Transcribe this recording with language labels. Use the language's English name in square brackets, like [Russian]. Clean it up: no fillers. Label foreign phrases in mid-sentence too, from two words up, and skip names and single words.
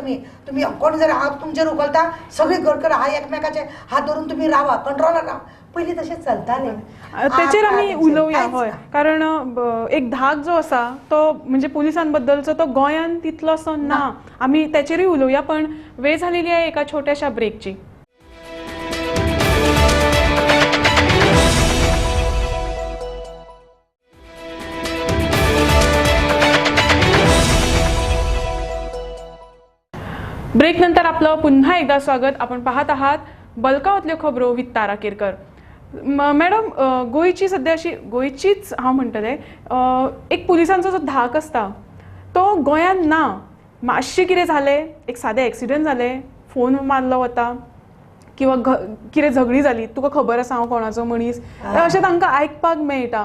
[Konkani] तुमी कोण जर हात तुमचेर उखलता सगळी घडकर हात एकमेकाचे हात धरून तुमी रावा, कंट्रोलार रावा. पयलीं तशें चलतालें. तेचेर आमी उलोवया. हय, कारण एक धाक जो आसा तो म्हणजे पुलिसां बद्दलचो तो गोंयान तितलोसो ना. आमी तेचेरूय उलोवया, [Marathi] पण वेळ झालेली आहे एका छोट्याशा ब्रेकची. ब्रेक नंतर आपलं पुन्हा एकदा स्वागत. आपण पाहत आहात बलकावतल्यो खबरो विथ तारा केरकर. [Konkani] मॅडम, गोंयची सध्या अशी गोंयचीच हांव म्हणटलें एक पुलिसांचो जो धाक आसता तो गोंयान ना. मातशें कितें जालें, एक सादें एक्सिडेंट जालें, फोन मारलो वता किंवा कितें झगडी जाली, तुका खबर आसा हांव कोणाचो मनीस, अशें तांकां आयकपाक मेळटा.